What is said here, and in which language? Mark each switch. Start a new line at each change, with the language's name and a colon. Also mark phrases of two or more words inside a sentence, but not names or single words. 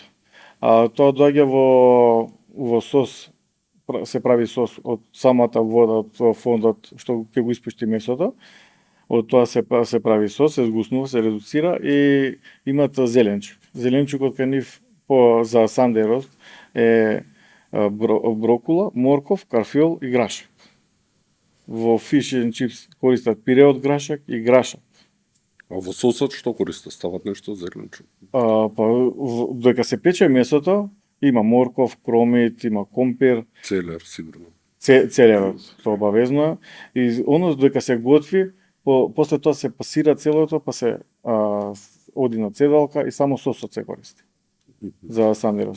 Macedonian: Тоа доаѓа во сос, се прави сос од самата вода, од фондот што ќе го испушти месото. Од тоа се прави сос, се згуснува, се редуцира и имат зеленчук. Зеленчукот кај нив за
English: Sunday roast
Macedonian: е брокула, морков, карфиол и грашак. Во
English: fish and chips
Macedonian: користат пире од грашак и грашак. А во сосот што користат? Стават нешто зеленче? Додека се пече месото, има морков, кромит, има компир, Целер, сигурно. целевот, тоа обавезно е. И оно додека се готви, после тоа се пасира целото, па се оди на цедалка и само сосот се користи за сандерос.